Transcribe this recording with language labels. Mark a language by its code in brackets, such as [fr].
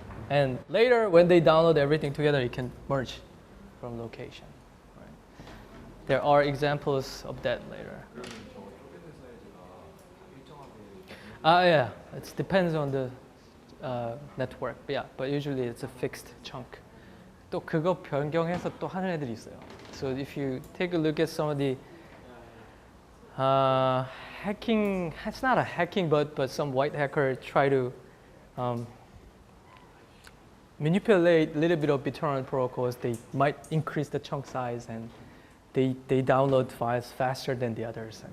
[en] And later, when they download everything together, you can merge from location. Right? There are examples of that later. Yeah, it depends on the network. Yeah, but usually it's a fixed chunk. [ko] 또 그거 변경해서 또 하는 애들이 있어요. [en] So if you take a look at some of the hacking, it's not a hacking, but some white hacker try to manipulate a little bit of BitTorrent protocols. They might increase the chunk size and they download files faster than the others.